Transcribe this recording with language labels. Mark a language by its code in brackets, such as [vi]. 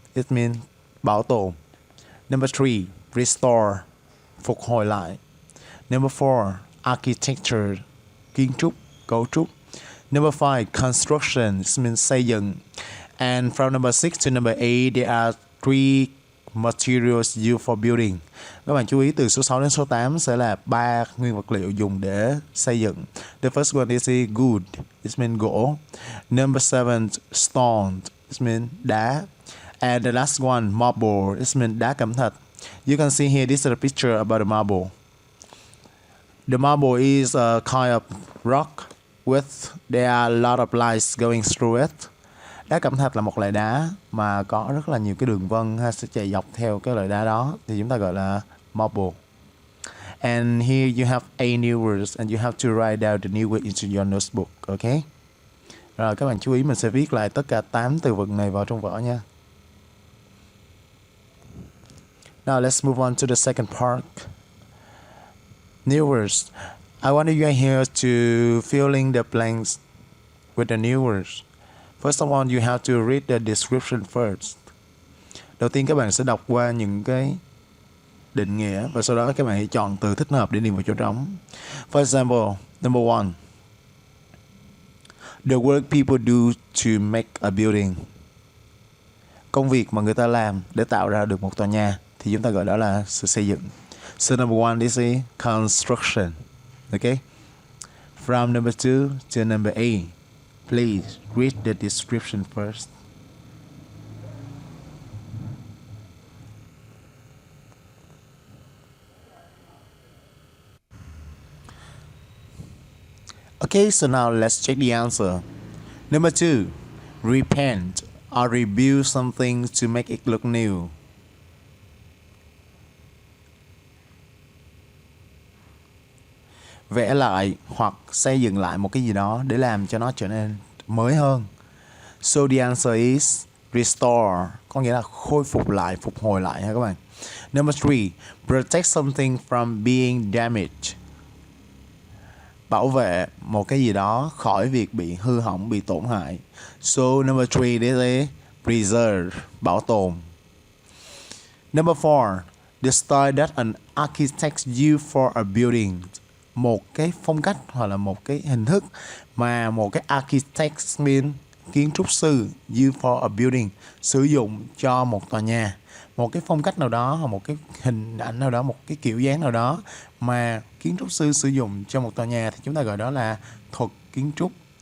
[en] It means [vi] bảo tồn. [en] Number 3, restore. [vi] Phục hồi lại. [en] Number 4, architecture. [vi] Kiến trúc, cấu trúc. [en] Number 5, construction. It means [vi] xây dựng. [en] And from number 6 to number 8, there are 3 materials used for building. [vi] Các bạn chú ý từ số 6 đến số 8 sẽ là 3 nguyên vật liệu dùng để xây dựng. [en] The first one is wood. It means [vi] gỗ. [en] Number 7, stone. It means [vi] đá. [en] And the last one, marble. It means [vi] đá cẩm thạch. [en] You can see here, this is a picture about the marble. The marble is a kind of rock with there are a lot of lines going through it. [vi] Đá cẩm thạch là một loại đá mà có rất là nhiều cái đường vân ha, sẽ chạy dọc theo cái loại đá đó thì chúng ta gọi là marble. [en] And here you have 8 new words and you have to write down the new word into your notebook, okay? [vi] Rồi các bạn chú ý mình sẽ viết lại tất cả 8 từ vựng này vào trong vở nha. [en] Now let's move on to the second part. New words. I want you here to fill in the blanks with the new words. First of all, you have to read the description first. [vi] Đầu tiên các bạn sẽ đọc qua những cái định nghĩa và sau đó các bạn hãy chọn từ thích hợp để điền vào chỗ trống. [en] For example, number 1. The work people do to make a building. [vi] Công việc mà người ta làm để tạo ra được một tòa nhà thì chúng ta gọi đó là sự xây dựng. [en] So number 1 is construction. Okay? From number 2 to number 8. Please read the description first. Okay, so now let's check the answer. Number 2, repaint or rebuild something to make it look new. [vi] Vẽ lại hoặc xây dựng lại một cái gì đó để làm cho nó trở nên mới hơn. [en] So the answer is restore, [vi] có nghĩa là khôi phục lại, phục hồi lại ha các bạn. [en] Number 3, protect something from being damaged. [vi] Bảo vệ một cái gì đó khỏi việc bị hư hỏng, bị tổn hại. [en] So number 3 this is preserve, [vi] bảo tồn. [en] Number 4, the style that an architect used for a building. [vi] Một cái phong cách hoặc là một cái hình thức mà một cái [en] architect mean [vi] kiến trúc sư [en] use for a building [vi] sử dụng cho một tòa nhà. Một cái phong cách nào đó hoặc một cái hình ảnh nào đó, một cái kiểu dáng nào đó mà kiến trúc sư sử dụng cho một tòa nhà thì chúng ta gọi đó là thuật kiến trúc.